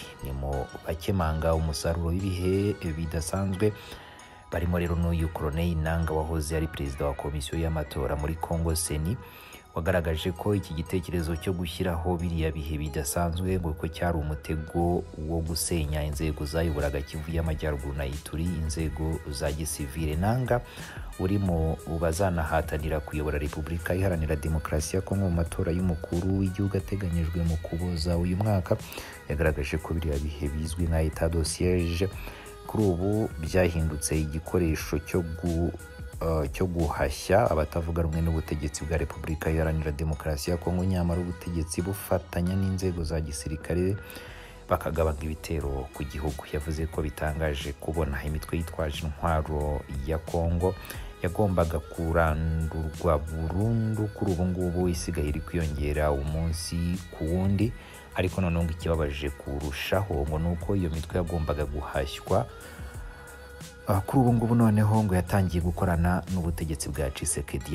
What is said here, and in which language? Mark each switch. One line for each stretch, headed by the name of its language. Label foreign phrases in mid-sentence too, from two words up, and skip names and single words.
Kinyarwanda: Ni mu bakemanga umusaruro w'ibihe bidasanzwe barimo rero n'uyu Colonel Nanga wahoze ari perezida wa komisiyo y'amatora muri Kongo Seni, wagaragaje ko iki gitekerezo cyo gushyiraho biriya bihe bidasanzwe ngo ko cyari umutego wo gusenya inzego zayoboraga Kivu y'Amajyaruguru na Ituri, inzego za gisivile. Nanga uri mu bazanahatanira kuyobora Repubulika Iharanira Demokarasi ya Kongo mu matora y'umukuru w'igihugu ateganyijwe mu Kuboza uyu mwaka, yagaragaje ko biriya bihe bizwi nka
French: état de siège
Kinyarwanda: kuri ubu byahindutse igikoresho cyo guhashya abatavuga rumwe n'ubutegetsi bwa Repubulika Iharanira Demokarasi ya Kongo, nyamara ubutegetsi bufatanya n'inzego za gisirikare bakagabanya ibitero ku gihugu. Yavuze ko bitangaje kubona imitwe yitwaje intwaro ya Kongo yagombaga kurandurwa burundu, kuri ubu ngubu isigaye iri kwiyongera umunsi ku wundi, ariko noneho ikibabaje kurushaho ngo nuko iyo mitwe yagombaga guhashywa kuri ubu ngubu noneho ngo yatangiye gukorana n'ubutegetsi bwa Tshisekedi.